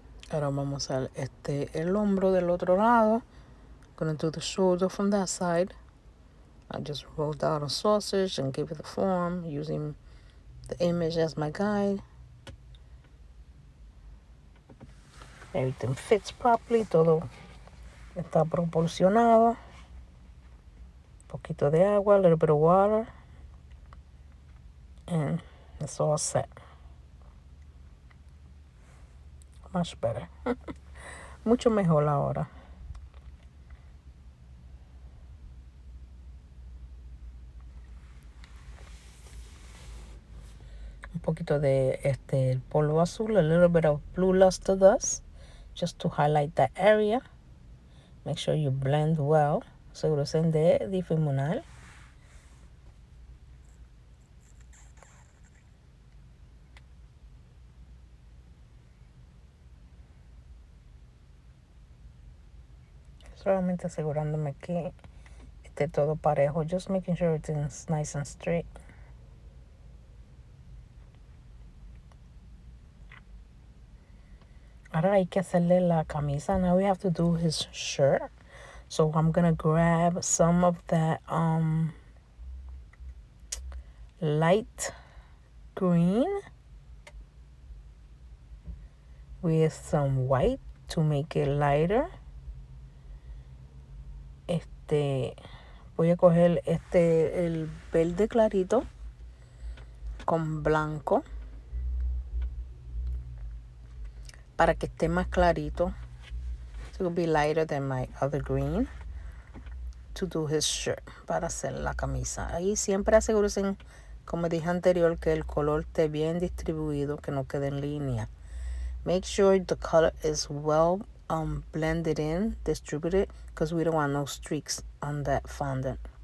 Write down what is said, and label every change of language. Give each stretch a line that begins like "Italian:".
Spanish: Ahora vamos a el hombro del otro lado.
English: Gonna do the shoulder from that side. I just rolled out a sausage and gave it the form using the image as my guide. Everything fits properly.
Spanish: Todo está proporcionado. Un poquito de agua,
English: a little bit of water. And it's all set. Much better.
Spanish: Mucho mejor ahora. Un poquito de polvo azul,
English: a little bit of blue luster dust, just to highlight that area. Make sure you blend well.
Spanish: Asegúrense de difuminar. Solamente asegurándome que esté todo parejo.
English: Just making sure everything's nice and straight.
Spanish: Ahora hay que hacerle la camisa.
English: Now we have to do his shirt. So I'm gonna grab some of that light green with some white to make it lighter.
Spanish: Voy a coger el verde clarito con blanco para que esté más clarito.
English: So it will be lighter than my other green to do his shirt,
Spanish: para hacer la camisa. Ahí siempre asegúrense, como dije anterior, que el color esté bien distribuido, que no quede en línea.
English: Make sure the color is well blended in, distributed, because we don't want no streaks on that fondant.